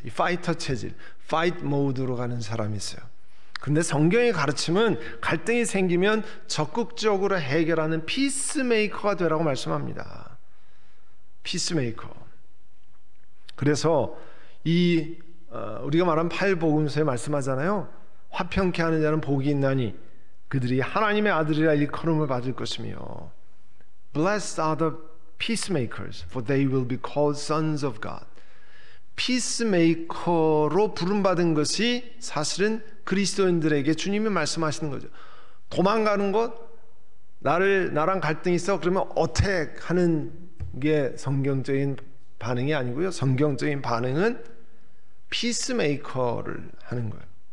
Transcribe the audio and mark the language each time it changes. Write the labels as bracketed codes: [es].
[ko] 이 파이터 체질, [en] fight mode [ko] 로 가는 사람이 있어요. 그런데 성경의 가르침은 갈등이 생기면 적극적으로 해결하는 피스메이커가 되라고 말씀합니다. 피스메이커. 그래서 우리가 말한 팔복음서에 말씀하잖아요. 화평케 하는 자는 복이 있나니 그들이 하나님의 아들이라 일컬음을 받을 것이며 [en] Blessed are the peacemakers, for they will be called sons of God. [ko] 피스메이커로 부름받은 것이 사실은 그리스도인들에게 주님이 말씀하시는 거죠. 도망가는 것, 나랑 갈등이 있어, 그러면 어택 하는 게 성경적인 반응이 아니고요. 성경적인 반응은 피스메이커를 하는 거예요.